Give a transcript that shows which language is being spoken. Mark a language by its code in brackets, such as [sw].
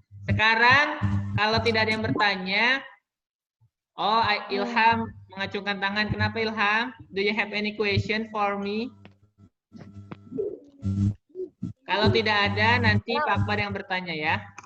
[id] Sekarang kalau tidak ada yang bertanya, Ilham mengacungkan tangan. Kenapa Ilham? [en] Do you have any question for me? [id] Kalau tidak ada, nanti Pak Akbar yang bertanya ya.